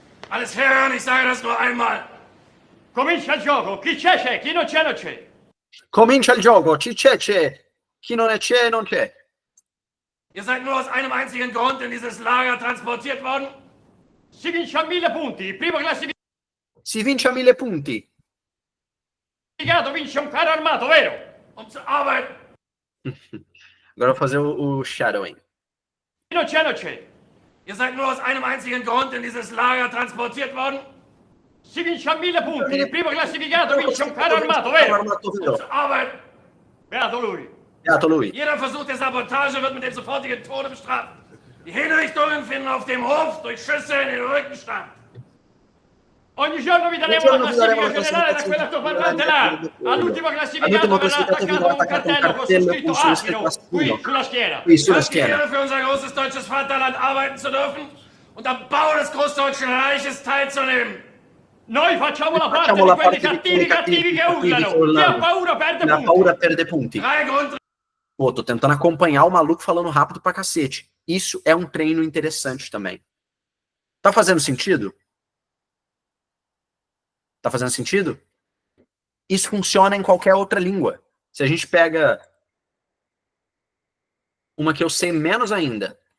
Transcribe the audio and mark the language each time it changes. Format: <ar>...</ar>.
<de>Alles hören, ich sage das nur einmal.</de> <it>Comincia il gioco, chi c'è, chi non c'è, non c'è. Comincia il gioco, chi c'è, chi non c'è, non c'è.</it> <de>Ihr seid nur aus einem einzigen Grund in dieses Lager transportiert worden?</de> <it>Si vince a 1000 punti, primo classificato. Si vince a 1000 punti. Vince un carro armato, vero?</it> <pt>Agora eu vou fazer o shadowing.</pt> <it>Non c'è.</it> <de>Ihr seid nur aus einem einzigen Grund in dieses Lager transportiert worden?</de> <it>Si vince a 1000 punti, il primo classificato vince un carro armato, vero? Beato lui.</it> <de>Jeder Versuch der Sabotage wird mit dem sofortigen Tode bestraft. Die Hinrichtungen finden auf dem Hof durch Schüsse in den Rückenstand.</de> <it>Ogni giorno vi daremo la classifica generale da quella altoparlante là. All'ultimo classificato verrà attaccato un cartello con su scritto Acido qui sulla schiena.</it> <de>Danke für unser großes deutsches Vaterland arbeiten zu dürfen und am Bau des Großdeutschen Reiches teilzunehmen.</de> <it>Noi facciamo la parte di quelli cattivi che urlano. Chi ha paura perde punti.</it> <pt>Pô, tô tentando acompanhar o maluco falando rápido pra cacete. Isso é um treino interessante também. Tá fazendo sentido? Tá fazendo sentido? Isso funciona em qualquer outra língua. Se a gente pega uma que eu sei menos ainda.</pt>